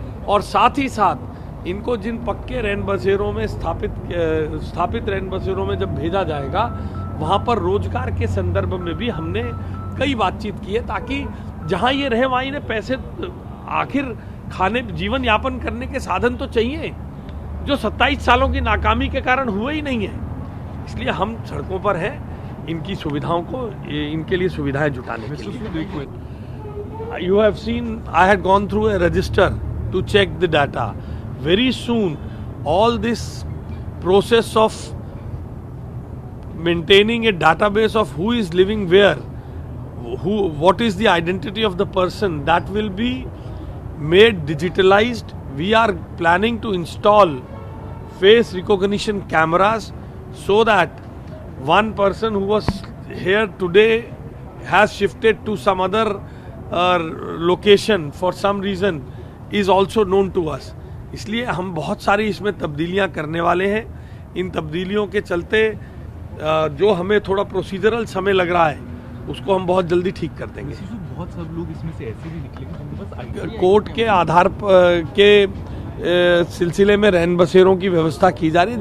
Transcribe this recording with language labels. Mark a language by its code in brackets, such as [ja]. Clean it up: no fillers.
[hi] और साथ ही साथ इनको जिन पक्के रैन बसेरों में स्थापित रैन बसेरों में जब भेजा जाएगा वहाँ पर रोजगार के संदर्भ में भी हमने कई बातचीत की है, ताकि जहाँ ये रहे वहाँ इन्हें पैसे, आखिर खाने जीवन यापन करने के साधन तो चाहिए, जो 27 सालों की नाकामी के कारण हुए ही नहीं है। इसलिए हम सड़कों पर हैं इनकी सुविधाओं को, इनके लिए सुविधाएं जुटाने के लिए। [en] You have seen, I had gone through a register to check the data. Very soon, all this process of maintaining a database of who is living where, what is the identity of the person, that will be made digitalized. We are planning to install face recognition cameras so that one person who was here today has shifted to some other location for some reason is also known to us. [hi] इसलिए हम बहुत सारी इसमें तब्दीलियां करने वाले हैं। इन तब्दीलियों के चलते जो हमें थोड़ा प्रोसीजरल समय लग रहा है उसको हम बहुत जल्दी ठीक कर देंगे। बहुत सब लोग इसमें से ऐसे भी निकलेंगे जिनके पास आईडी कोर्ट के आधार के सिलसिले में रैन बसेरों की व्यवस्था की जा रही है।